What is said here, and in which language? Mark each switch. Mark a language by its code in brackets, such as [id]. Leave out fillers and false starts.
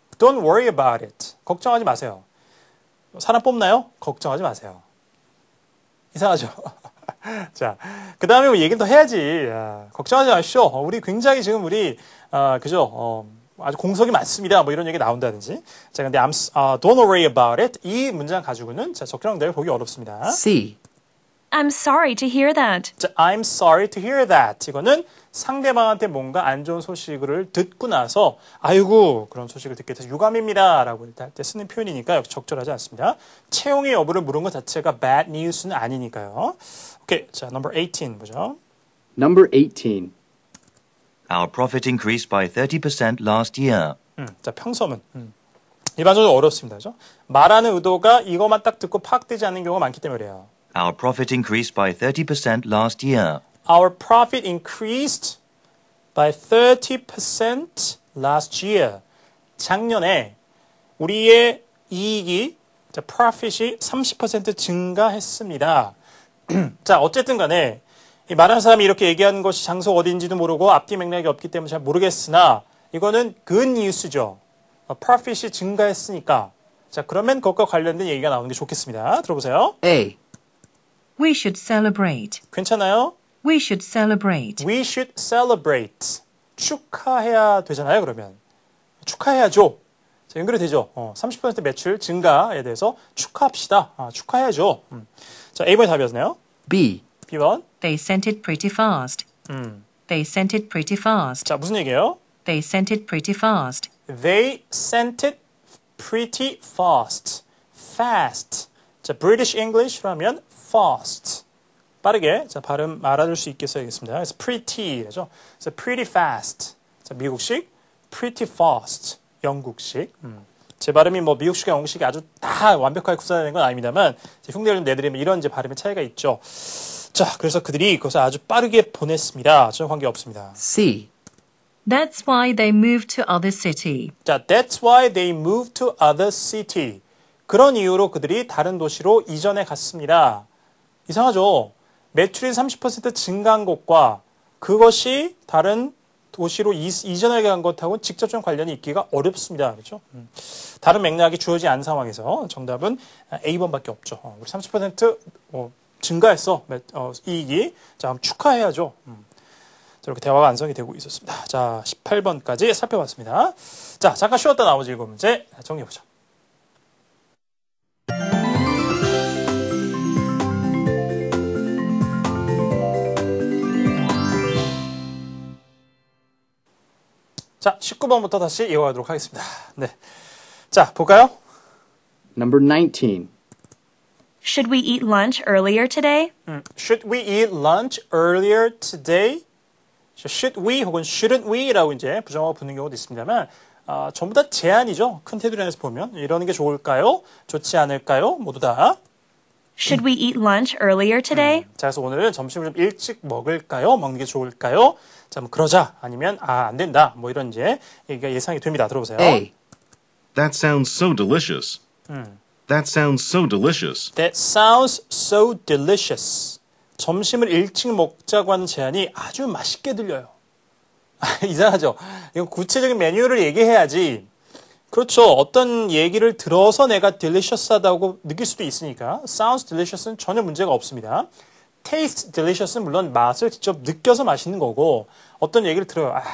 [en] Don't worry about it. [ko] 걱정하지 마세요. 사람 뽑나요? 걱정하지 마세요. 이상하죠? 자, 그 다음에 뭐 얘기를 더 해야지. 걱정하지 마십시오. 우리 굉장히 지금 그죠? 아주 공석이 많습니다. 뭐 이런 얘기 나온다든지. 자, 근데 [en] don't worry about it. [ko] 이 문장 가지고는 자, 적절한 응답을 보기 어렵습니다. [en] C. I'm sorry to hear that. 자, I'm sorry to hear that. [ko] 이거는 상대방한테 뭔가 안 좋은 소식을 듣고 나서 아이고 그런 소식을 듣게 돼서 유감입니다 라고 할 때 쓰는 표현이니까 역시 적절하지 않습니다. 채용의 여부를 물은 것 자체가 bad news는 아니니까요. 오케이, 자, number 18 보죠. [en] Number 18. Our profit increased by 30% last year. [ko] 자, 평서문. 일반적으로 어렵습니다. 그죠? 말하는 의도가 이것만 딱 듣고 파악되지 않는 경우가 많기 때문에 그래요. [en] Our profit increased by 30% last year. Our profit increased by 30% last year. [ko] 작년에 우리의 이익이, 자, profit이 30% 증가했습니다. 자, 어쨌든 간에 이 말하는 사람이 이렇게 얘기하는 것이 장소 어딘지도 모르고 앞뒤 맥락이 없기 때문에 잘 모르겠으나 이거는 good news죠. profit이 증가했으니까. 자, 그러면 그것과 관련된 얘기가 나오는 게 좋겠습니다. 들어보세요. [en] A. We should celebrate. [ko] 괜찮아요? [en] We should celebrate. We should celebrate. [ko] 축하해야 되잖아요, 그러면. 축하해야죠. 자, 연결이 되죠. 30% 매출 증가에 대해서 축하합시다. 축하해야죠. 자, A번이 답이었네요. [en] B. [ko] B번. [en] They sent it pretty fast. They sent it pretty fast. [ko] 자, 무슨 얘기예요? [en] They sent it pretty fast. They sent it pretty fast. Fast. [ko] 자, British English로 하면 fast. 빠르게 자, 발음 알아둘 수 있게 써야겠습니다. 그래서 pretty죠. 그래서 [en] pretty fast. [ko] 자, 미국식 [en] pretty fast. [ko] 영국식. 제 발음이 뭐 미국식과 영국식이 아주 다 완벽하게 구사되는 건 아닙니다만 흉내를 좀 내드리면 이런 이제 발음의 차이가 있죠. 자, 그래서 그들이 그것을 아주 빠르게 보냈습니다. 전혀 관계 없습니다. [en] C. That's why they moved to other city. 자, that's why they moved to other city. [ko] 그런 이유로 그들이 다른 도시로 이전해 갔습니다. 이상하죠? 매출이 30% 증가한 것과 그것이 다른 도시로 이전하게 간 것하고는 직접적 관련이 있기가 어렵습니다. 그렇죠? 다른 맥락이 주어지지 않은 상황에서 정답은 A번밖에 없죠. 우리 30% 증가했어. 이익이. 자, 그럼 축하해야죠. 자, 이렇게 대화가 완성이 되고 있었습니다. 자, 18번까지 살펴봤습니다. 자, 잠깐 쉬었다 나머지 7문제 정리해보죠. 자, 19번부터 다시 이어가도록 하겠습니다. 네. 자, 볼까요? [en] Number 19. Should we eat lunch earlier today? Should we eat lunch earlier today? [ko] Should we 혹은 shouldn't we라고 이제 부정어가 붙는 경우도 있습니다만, 전부 다 제한이죠. 큰 테두리에서 보면. 이러는 게 좋을까요? 좋지 않을까요? 모두 다. [en] Should we eat lunch earlier today? [ko] 자, 그래서 오늘은 점심을 좀 일찍 먹을까요? 먹는 게 좋을까요? 자, 뭐 그러자. 아니면 안 된다. 뭐 이런 이제 얘기가 예상이 됩니다. 들어보세요. [en] A. That sounds so delicious. That sounds so delicious. That sounds so delicious. [ko] 점심을 일찍 먹자고 하는 제안이 아주 맛있게 들려요. 이상하죠? 이건 구체적인 메뉴를 얘기해야지. 그렇죠. 어떤 얘기를 들어서 내가 delicious하다고 느낄 수도 있으니까 sounds delicious은 전혀 문제가 없습니다. taste delicious은 물론 맛을 직접 느껴서 맛있는 거고 어떤 얘기를 들어요.